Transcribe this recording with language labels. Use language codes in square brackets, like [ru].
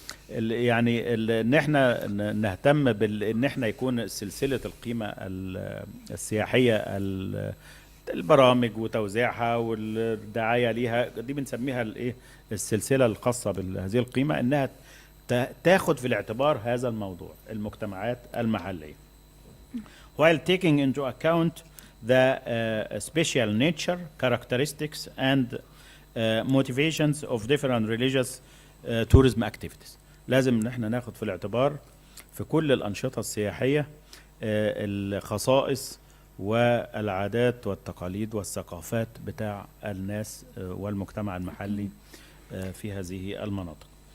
[ar] يعني ان احنا نهتم ان احنا يكون سلسلة القيمة السياحية، البرامج وتوزيعها والدعاية ليها، دي بنسميها الايه السلسلة الخاصة بهذه القيمة، انها تاخد في الاعتبار هذا الموضوع، المجتمعات المحلية. [en] while taking into account the special nature, characteristics and motivations of different religious tourism activities. [ar] لازم ان احنا ناخد في الاعتبار في كل الأنشطة السياحية الخصائص والعادات والتقاليد والثقافات بتاع الناس والمجتمع المحلي في هذه المناطق.